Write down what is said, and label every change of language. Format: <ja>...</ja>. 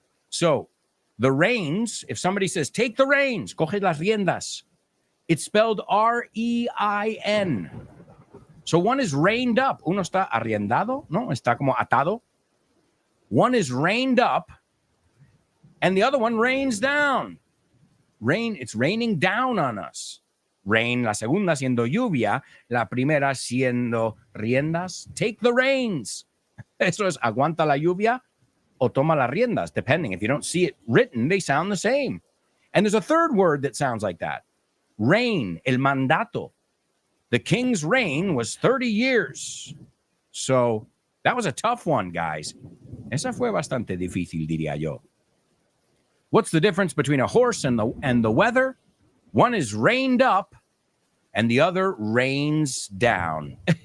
<en>So the reins, if somebody says, take the reins,</en> <es>coge las riendas,</es> <en>it's spelled R-E-I-N. So one is reined up.</en> <es>Uno está arriendado, no? Está como atado.</es> <en>One is reined up, and the other one rains down. It's raining down on us.</en> <es>Rain, la segunda siendo lluvia, la primera siendo riendas.</es> <en>Take the reins.</en> <es>Eso es aguanta la lluvia o toma las riendas, depending.</es> <en>If you don't see it written, they sound the same. And there's a third word that sounds like that. Reign,</en> <es>el mandato.</es> <en>The king's reign was 30 years. So that was a tough one, guys.</en> <es>Esa fue bastante difícil, diría yo.</es> <en>What's the difference between a horse and the weather? One is reined up and the other rains down.</en>